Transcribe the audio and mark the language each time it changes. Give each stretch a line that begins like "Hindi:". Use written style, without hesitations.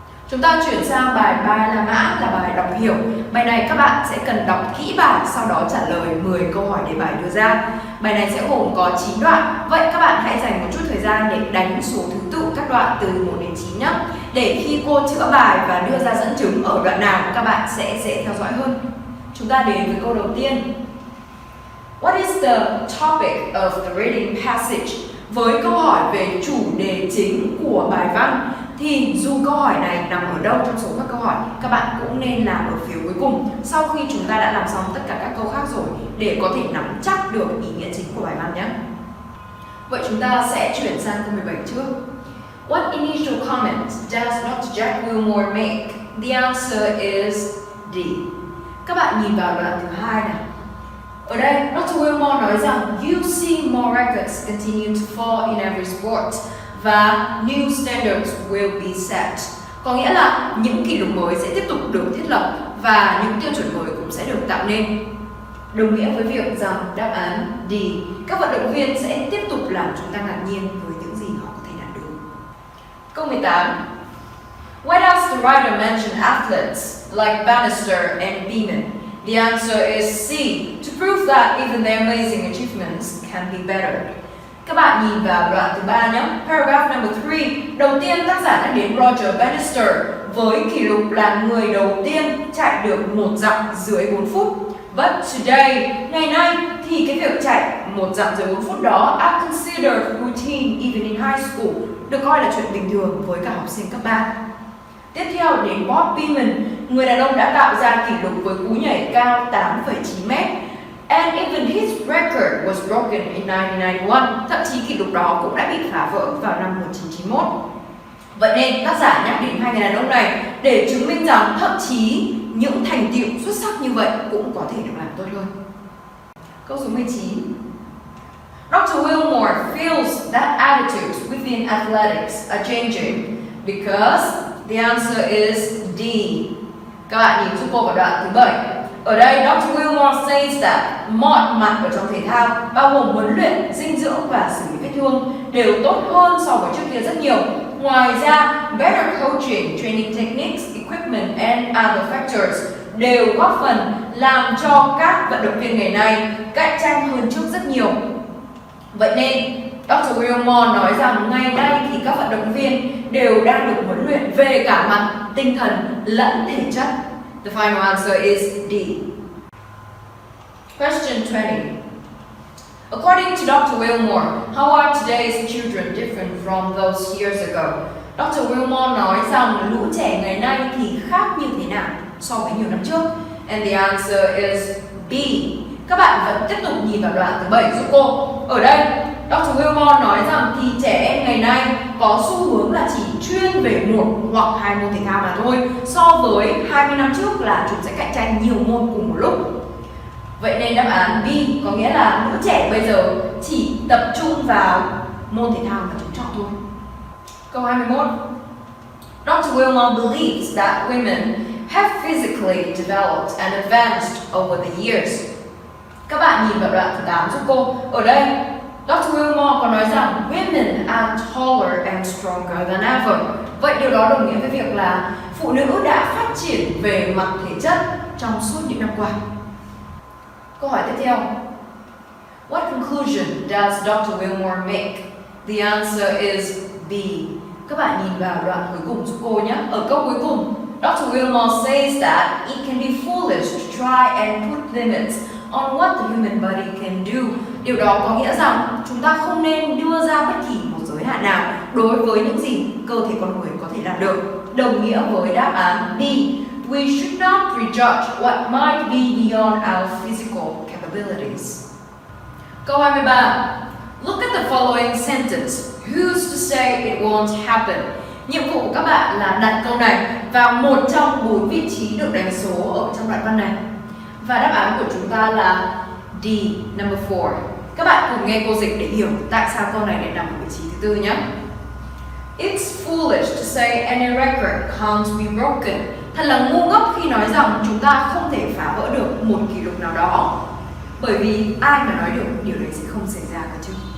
Vietnamese: Chúng ta chuyển sang bài 3 la mã là bài đọc hiểu. Bài này các bạn sẽ cần đọc kỹ bài, sau đó trả lời 10 câu hỏi để bài đưa ra. Bài này sẽ gồm có 9 đoạn. Vậy các bạn hãy dành một chút thời gian để đánh số thứ tự các đoạn từ 1 đến 9 nhé. Để khi cô chữa bài và đưa ra dẫn chứng ở đoạn nào các bạn sẽ dễ theo dõi hơn. Chúng ta đến với câu đầu tiên.
English: What is the topic of the reading passage?
Vietnamese: Với câu hỏi về chủ đề chính của bài văn thì dù câu hỏi này nằm ở đâu trong số các câu hỏi, các bạn cũng nên làm ở phía cuối cùng sau khi chúng ta đã làm xong tất cả các câu khác rồi để có thể nắm chắc được ý nghĩa chính của bài văn nhé. Vậy chúng ta sẽ chuyển sang câu 17 trước.
English: What initial comment does Dr. Jack Wilmore make? The answer is D.
Vietnamese: Các bạn nhìn vào đoạn thứ 2 này. Ở đây,
English: Dr. Wilmore
Vietnamese: nói rằng
English: you see more records continue to fall in every sport và new standards will be set.
Vietnamese: Có nghĩa là những kỷ lục mới sẽ tiếp tục được thiết lập và những tiêu chuẩn mới cũng sẽ được tạo nên. Đồng nghĩa với việc rằng đáp án D, các vận động viên sẽ tiếp tục làm chúng ta ngạc nhiên với những gì họ có thể đạt được. Câu 18.
English: Why does the writer mention athletes like Bannister and Beeman? The answer is C, to prove that even their amazing achievements can be bettered.
Vietnamese: Các bạn nhìn vào đoạn thứ 3 nhé.
English: Paragraph number 3.
Vietnamese: Đầu tiên tác giả đã đến Roger Bannister với kỷ lục là người đầu tiên chạy được một dặm dưới 4 phút.
English: But today,
Vietnamese: ngày nay thì cái việc chạy một dặm dưới 4 phút đó
English: are considered routine even in high school,
Vietnamese: được coi là chuyện bình thường với cả học sinh cấp 3. Tiếp theo đến Bob Beeman, người đàn ông đã tạo ra kỷ lục với cú nhảy cao 8,9 m.
English: And even his record was broken in 1991.
Vietnamese: Thậm chí kỷ lục đó cũng đã bị phá vỡ vào năm 1991. Vậy nên tác giả nhắc đến hai người đàn ông này để chứng minh rằng thậm chí những thành tựu xuất sắc như vậy cũng có thể được làm tốt hơn. Câu số 19. Dr.
English: Wilmore feels that attitudes within athletics are changing because the answer is D.
Vietnamese: Các bạn nhìn giúp cô vào đoạn thứ 7. Ở đây, Dr. Wilmore
English: says that
Vietnamese: mọi mặt ở trong thể thao, bao gồm huấn luyện, dinh dưỡng và xử lý vết thương, đều tốt hơn so với trước kia rất nhiều. Ngoài ra,
English: better coaching, training techniques, equipment equipment and other factors
Vietnamese: đều góp phần làm cho các vận động viên ngày nay cạnh tranh hơn trước rất nhiều. Vậy nên, Dr. Wilmore nói rằng ngày nay thì các vận động viên đều đang được huấn luyện về cả mặt tinh thần lẫn thể chất.
English: The final answer is D. Question 20. According to Dr. Wilmore, how are today's children different from those years ago? Dr.
Vietnamese: Wilmore nói rằng lũ trẻ ngày nay thì khác như thế nào so với nhiều năm trước?
English: And the answer is B.
Vietnamese: Các bạn vẫn tiếp tục nhìn vào đoạn thứ 7 giúp cô. Ở đây, Dr. Wilmore nói rằng thì trẻ em ngày nay có xu hướng là chỉ chuyên về một hoặc hai môn thể thao mà thôi, so với 20 năm trước là chúng sẽ cạnh tranh nhiều môn cùng một lúc. Vậy nên đáp án B có nghĩa là lũ trẻ bây giờ chỉ tập trung vào môn thể thao mà chúng chọn thôi. Câu 21. Dr.
English: Wilmore believes that women have physically developed and advanced over the years.
Vietnamese: Các bạn nhìn vào đoạn thứ 8 giúp cô. Ở đây, Dr.
English: Wilmore
Vietnamese: có nói rằng
English: women are taller and stronger than ever.
Vietnamese: Vậy điều đó đồng nghĩa với việc là phụ nữ đã phát triển về mặt thể chất trong suốt những năm qua. Câu hỏi tiếp theo.
English: What conclusion does Dr. Wilmore make? The answer is B.
Vietnamese: Các bạn nhìn vào đoạn cuối cùng giúp cô nhé. Ở câu cuối cùng, Dr.
English: Wilmore says that it can be foolish to try and put limits on what the human body can do.
Vietnamese: Điều đó có nghĩa rằng chúng ta không nên đưa ra bất kỳ một giới hạn nào đối với những gì cơ thể con người có thể làm được. Đồng nghĩa với đáp án B.
English: We should not prejudge what might be beyond our physical capabilities.
Vietnamese: Câu 23.
English: Look at the following sentence. Who's to say it won't happen?
Vietnamese: Nhiệm vụ của các bạn là đặt câu này vào một trong 4 vị trí được đánh số ở trong đoạn văn này. Và đáp án của chúng ta là D,
English: number 4.
Vietnamese: Các bạn cùng nghe cô dịch để hiểu tại sao câu này lại nằm ở vị trí thứ 4 nhé.
English: It's foolish to say any record can't be broken.
Vietnamese: Thật là ngu ngốc khi nói rằng chúng ta không thể phá vỡ được một kỷ lục nào đó. Bởi vì ai mà nói được điều đấy sẽ không xảy ra cả chứ.